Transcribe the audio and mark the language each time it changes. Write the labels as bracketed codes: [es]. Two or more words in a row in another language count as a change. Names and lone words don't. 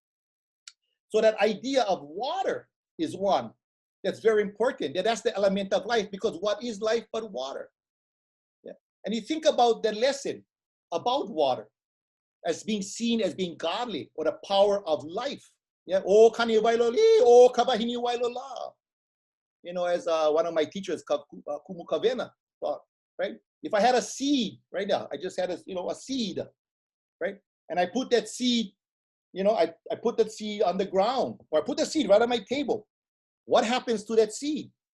[en] So that idea of water is one that's very important. That's the element of life, because what is life but water? Yeah. And you think about the lesson about water as being seen as being godly or the power of life. Yeah. [haw] O kani wailoli, o kabahini wailola. [en] As one of my teachers, Kumu Kavena, thought, right? If I had a seed right now, I just had a seed, right? And I put that seed, I put that seed on the ground, or I put the seed right on my table. What happens to that seed?